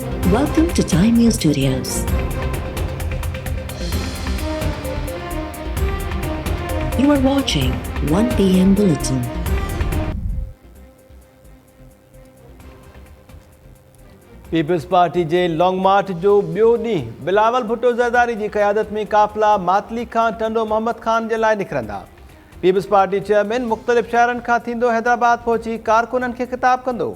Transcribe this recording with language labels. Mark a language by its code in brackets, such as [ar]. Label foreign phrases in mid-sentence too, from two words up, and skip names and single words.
[en] Welcome to Time News Studios. You are watching 1 PM Bulletin. [sd] पीपल्स पार्टी जे लॉन्ग मार्च जो ॿियो ॾींहुं बिलावल भुट्टो ज़रदारी जी क़यादत में काफ़िला मातली खां टंडो मोहम्मद खान जे लाइ निकिरंदा। पीपल्स पार्टी चेयरमैन मुख़्तलिफ़ शहरनि खां थींदो हैदराबाद पहुची कारकुननि खे ख़िताब कंदो।